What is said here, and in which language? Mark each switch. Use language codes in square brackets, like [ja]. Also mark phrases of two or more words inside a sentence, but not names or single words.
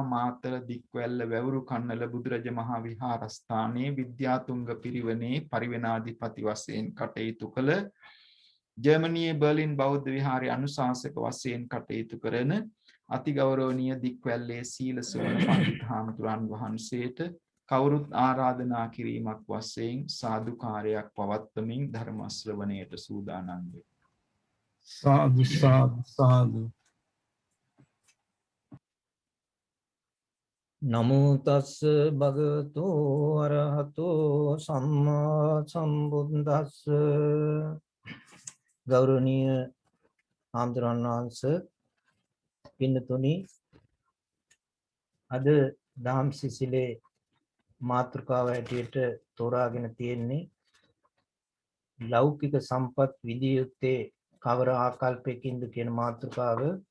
[si] මාතර දික්වැල්ල වැවුරු කන්නල බුදුරජ මහා විහාරස්ථානයේ විද්‍යාතුංග පිරිවෙනේ පරිවෙනාධිපති වශයෙන් කටයුතු කළ ජර්මනියේ බර්ලින් බෞද්ධ විහාරයේ අනුශාසක වශයෙන් කටයුතු කරන අතිගෞරවනීය දික්වැල්ලේ සීල සුවන පඬිත් හාමුදුරන් වහන්සේට කවුරුත් ආරාධනා කිරීමක් වශයෙන් සාදුකාරයක් පවත්වමින් ධර්ම ශ්‍රවණයට සූදානම් වේ. සාදු සාදු සාදු. [pi] නමෝ තස්ස භගවතු අරහතෝ සම්මා සම්බුද්දස්ස. [si] ගෞරවනීය ආම්දුරන් වහන්සේ පින්නතුනි, අද දහම් සිසිලේ මාතෘකාව හැටියට තෝරාගෙන තියෙන්නේ ලෞකික සම්පත් විදිය යුත්තේ කවර ආකල්පයකින්ද කියන මාතෘකාව.